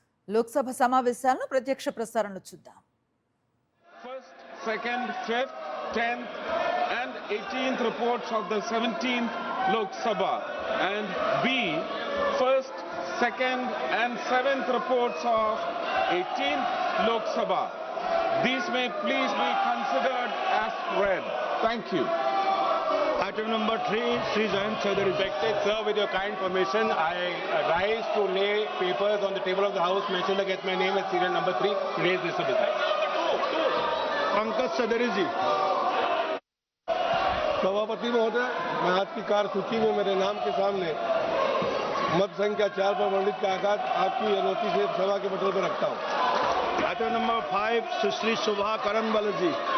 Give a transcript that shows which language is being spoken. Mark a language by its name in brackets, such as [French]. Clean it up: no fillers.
[Telugu] లోక్సభ సమావేశాలను ప్రత్యక్ష ప్రసారంలో చూద్దాం. [English] First, second, fifth, 10th and 18th reports of the 17th Lok Sabha, and B, first, second and 7th reports of 18th Lok Sabha. These may please be considered as read. Thank you. Item number 3, Sri Jayant Chaudhary. Respected sir, with your kind permission, I rise to lay papers on the table of the House mentioned against my name as serial number 3, today's list of business. [Hindi] Pankaj Chaudhary जी। सभापति महोदय, मैं आज की कार्यसूची में मेरे नाम के सामने मत संख्या 4 पर वर्णित कागज आपकी अनुमति से सभा के पटल पर रखता हूँ। आइटम नंबर 5, सुश्री शोभा करनबल जी।